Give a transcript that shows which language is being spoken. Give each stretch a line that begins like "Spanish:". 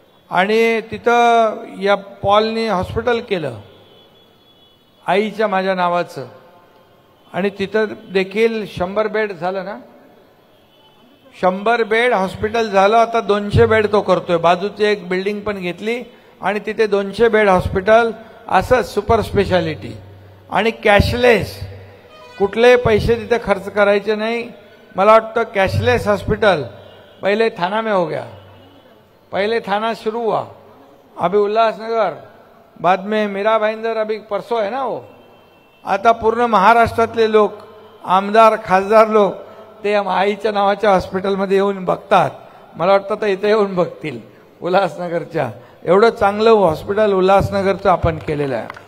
Marathi: आणि तिथं या पॉलनी हॉस्पिटल केलं आईच्या माझ्या नावाचं, आणि तिथं देखील 100 बेड झालं ना, 100 बेड हॉस्पिटल झालं. आता 200 बेड तो करतोय. बाजूची एक बिल्डिंग पण घेतली आणि तिथे 200 बेड हॉस्पिटल, असं सुपर स्पेशालिटी आणि कॅशलेस. कुठलेही पैसे तिथे खर्च करायचे नाही. मला वाटतं
Hindi: कैशलेस हॉस्पिटल पहले थाना में हो गया, पहले थाना शुरू हुआ, अभी उल्लासनगर, बाद में मीरा भाईंदर, अभी परसों है ना वो.
Marathi: आता पूर्ण महाराष्ट्रातले लोक, आमदार खासदार लोक ते आईच्या नावाच्या हॉस्पिटलमध्ये येऊन बघतात. मला वाटतं तर इथे येऊन बघतील उल्हासनगरच्या. एवढं चांगलं हॉस्पिटल उल्हासनगरचं आपण केलेलं आहे.